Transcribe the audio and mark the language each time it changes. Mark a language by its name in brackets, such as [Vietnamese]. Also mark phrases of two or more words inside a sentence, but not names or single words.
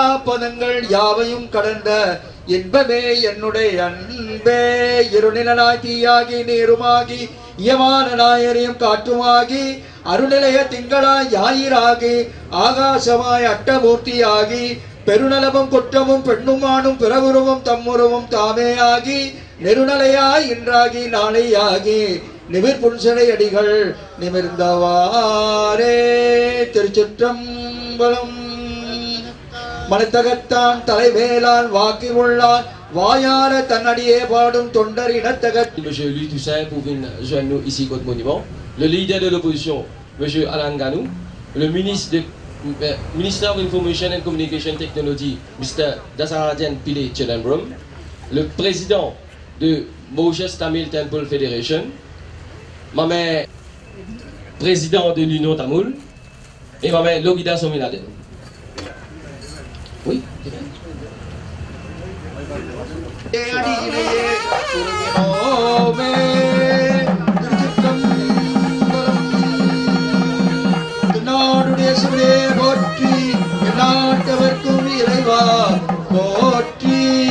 [Tamil] பதங்கள் யாவையும் கடந்த இன்பமே என்னுடைய அன்பே இருநிலனாய் தீயாகி நீருமாகி இயமான நாயரியும் காற்றுமாகி அருநிலைய திங்களாய் ஞாயிறாகி ஆகாசமாய் அட்டமூர்த்தியாகி பெருநலமும் குற்றமும் பெண்ணுமானும் பிறவுருவும் தம்முருவும் தாமே ஆகி நெருநலையாய் இன்றாகி நாளையாகி நிமிர் புன்சடை அடிகள் நிமிர்ந்தவாரே. திருச்சிற்றம்பலம். மனத்தகத்தான் தலைவேலான் வாக்கி உள்ளான் வாயார தன்னடியே பாடும் தொண்டர் இனத்தகத். [French] Monsieur Louis Toussaint pour venir joindre nous ici contre monument. Le leader de l'opposition, Monsieur Alain Ganou. Le ministère of Information and Communication Technology, Mr. Dasarajan Pillay Chedambrum. Le président de Mauritius Tamil Temple Federation. Ma mère, président de l'Union Tamoul. Et ma mère, Logida Sominaden. Oui, c'est bien. [Tamil] போற்றி நாட்டவர்க்கும் இறைவா போற்றி.